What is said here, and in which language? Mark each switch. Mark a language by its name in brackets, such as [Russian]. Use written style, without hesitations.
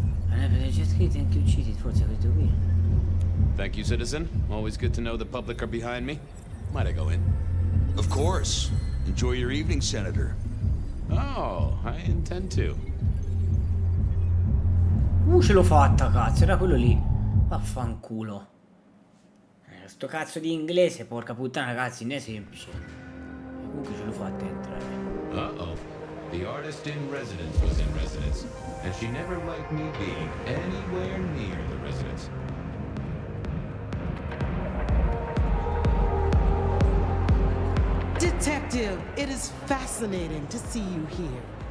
[Italian] C'è scritto anche uccisi, forse questo qui. [English] Thank you, citizen. Always good to know the public are behind me. Might I go in? Of course. Enjoy your evening, Senator. Oh, I intend to. [Italian] Ce l'ho fatta, cazzo, era quello lì. Vaffanculo. Sto cazzo di inglese, porca puttana, ragazzi, non è semplice. Comunque ce l'ho fatta entrare. Uh-oh. [English] The artist in residence was in residence, and she never liked me being anywhere near the residence. Detective, it is fascinating to see you here.